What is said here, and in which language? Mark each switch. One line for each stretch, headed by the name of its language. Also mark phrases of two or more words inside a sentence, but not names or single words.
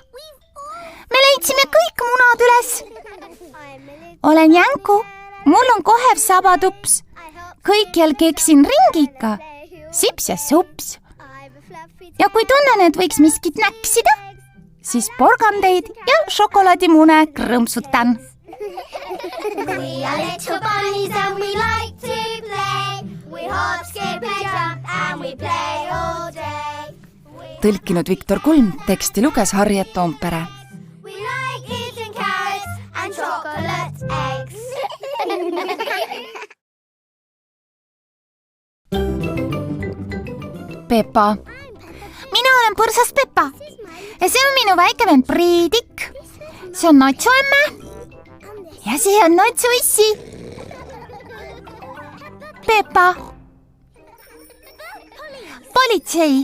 Estonian: me leidsime kõik munad üles. olen jänku, mul on kohev sabatups. kõikjal keksin ringiga, sips ja sups. ja kui tunnen, et võiks miskit näksida, siis porgandeid ja šokolaadimune krõmpsutan.
English: We are little bunnies and we like to play. We hop, skip and jump and we play all day.
Estonian: Tõlkinud Viktor Kulm, teksti luges Harriet Toompere.
English: We like eating carrots and chocolate eggs.
Estonian: Pepa. Mina olen põrsas Pepa. Ja see on minu väike vend Priidik. See on Natsu emme. Ja see on Natsu issi. Pepa. Politsei.